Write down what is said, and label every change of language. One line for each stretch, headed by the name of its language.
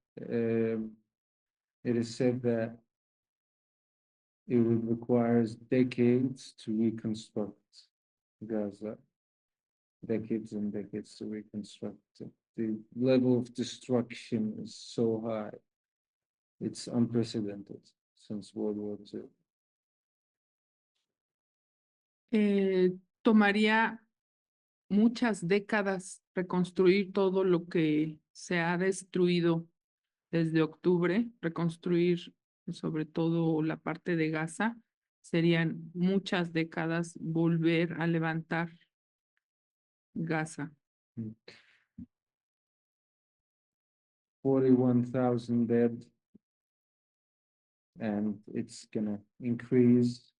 English: It is said that it requires decades to reconstruct Gaza, decades and decades to reconstruct it. The level of destruction is so high. It's unprecedented since World War II.
Spanish: Tomaría muchas décadas reconstruir todo lo que se ha destruido desde octubre, reconstruir sobre todo la parte de Gaza. Serían muchas décadas volver a levantar Gaza.
English: 41,000 dead, and it's gonna increase.